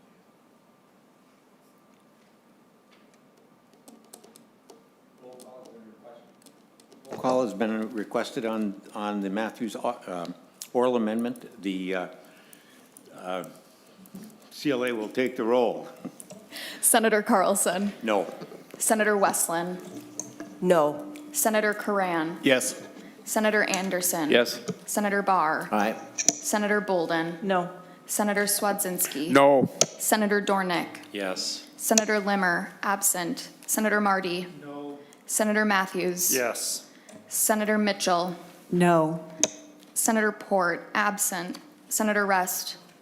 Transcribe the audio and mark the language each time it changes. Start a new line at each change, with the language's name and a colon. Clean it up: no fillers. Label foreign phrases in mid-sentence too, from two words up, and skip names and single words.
English: Call has been requested on the Matthews oral amendment. The CLA will take the roll. Senator Carlson. No. Senator Westlin. No. Senator Karan. Yes. Senator Anderson. Yes. Senator Barr. Aye. Senator Bolden. No. Senator Swedzinski. No. Senator Dornick. Yes. Senator Limmer, absent. Senator Marty. No. Senator Matthews. Yes. Senator Mitchell. No. Senator Port, absent. Senator Rest.